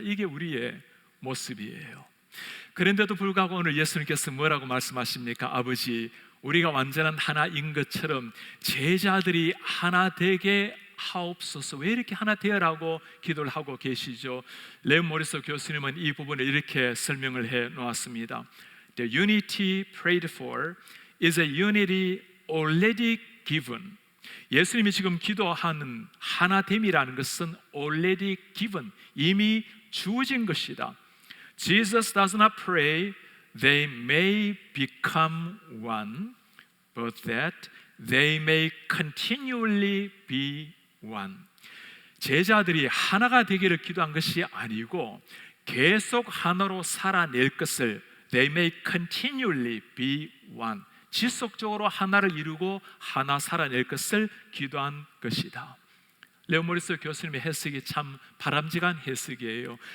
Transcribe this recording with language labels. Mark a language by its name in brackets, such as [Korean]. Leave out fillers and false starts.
[Korean] 이게 우리의 모습이에요. 그런데도 불구하고 오늘 예수님께서 뭐라고 말씀하십니까? 아버지, 우리가 완전한 하나인 것처럼 제자들이 하나 되게 하옵소서. 왜 이렇게 하나 되어라고 기도를 하고 계시죠? 레온 모리스 교수님은 이 부분을 이렇게 설명을 해 놓았습니다. [English] The unity prayed for is a unity already given. [Korean] 예수님이 지금 기도하는 하나됨이라는 것은 [English] already given, [Korean] 이미 주어진 것이다. [English] Jesus does not pray they may become one, but that they may continually be one. [Korean] 제자들이 하나가 되기를 기도한 것이 아니고 계속 하나로 살아낼 것을 [English] they may continually be one, [Korean] 지속적으로 하나를 이루고 하나 살아낼 것을 기도한 것이다. 레온 모리스 교수님의 해석이 참 바람직한 해석이에요.